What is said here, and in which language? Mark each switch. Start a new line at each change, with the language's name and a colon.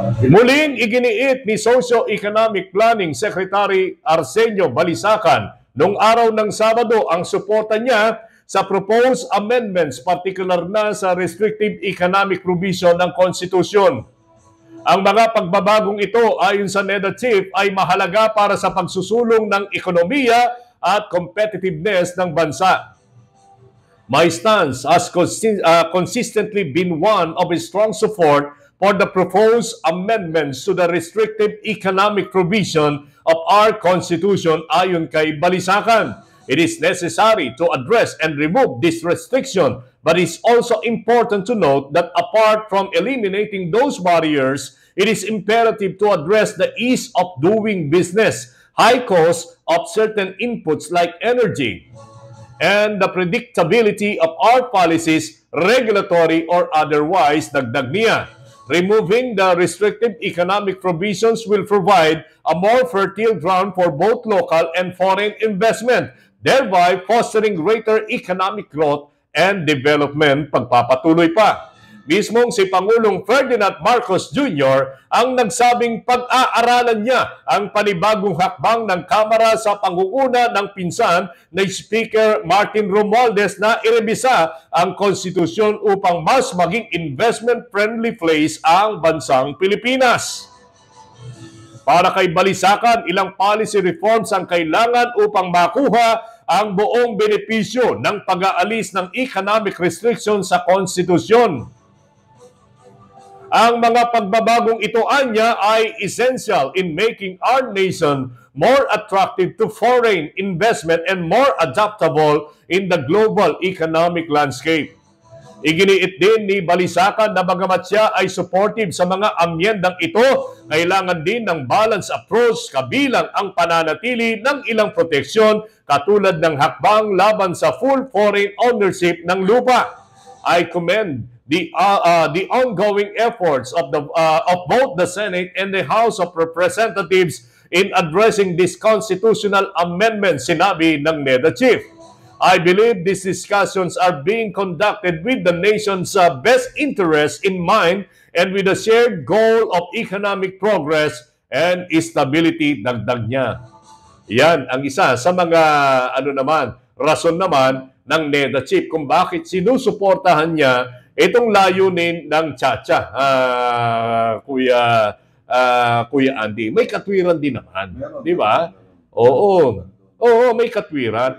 Filipino: Muling iginiit ni Socio-Economic Planning Secretary Arsenio Balisacan noong araw ng Sabado ang suporta niya sa proposed amendments, partikular na sa restrictive economic provision ng konstitusyon. Ang mga pagbabagong ito ayon sa NEDA chief ay mahalaga para sa pagsusulong ng ekonomiya at competitiveness ng bansa.
English: My stance has consistently been one of a strong support for the proposed amendments to the restrictive economic provision of our Constitution
Filipino: ayon kay Balisacan.
English: It is necessary to address and remove this restriction, but it's also important to note that apart from eliminating those barriers, it is imperative to address the ease of doing business, high cost of certain inputs like energy, and the predictability of our policies, regulatory or otherwise,
Filipino: dagdag niya.
English: Removing the restrictive economic provisions will provide a more fertile ground for both local and foreign investment, thereby fostering greater economic growth and development.
Filipino: Pagpapatuloy pa. Mismong si Pangulong Ferdinand Marcos Jr. ang nagsabing pag-aaralan niya ang panibagong hakbang ng Kamara sa pangunguna ng pinsan na Speaker Martin Romualdez na irebisa ang konstitusyon upang mas maging investment-friendly place ang bansang Pilipinas. Para kay Balisacan, ilang policy reforms ang kailangan upang makuha ang buong benepisyo ng pag-aalis ng economic restriction sa konstitusyon. Ang mga pagbabagong ito anya ay
English: essential in making our nation more attractive to foreign investment and more adaptable in the global economic landscape.
Filipino: Iginiit din ni Balisacan na bagamat siya ay supportive sa mga amyendang ito, kailangan din ng balanced approach kabilang ang pananatili ng ilang proteksyon katulad ng hakbang laban sa full foreign ownership ng lupa.
English: I commend the ongoing efforts of both the Senate and the House of Representatives in addressing this constitutional amendment,
Filipino: sinabi ng NEDA chief.
English: I believe these discussions are being conducted with the nation's best interest in mind and with a shared goal of economic progress and stability,
Filipino: dagdag niya. Yan ang isa sa mga rason naman ng NEDA chief kung bakit sinusuportahan niya itong layunin ng Chacha, Kuya Andy. May katwiran din naman, di ba? Oo, may katwiran.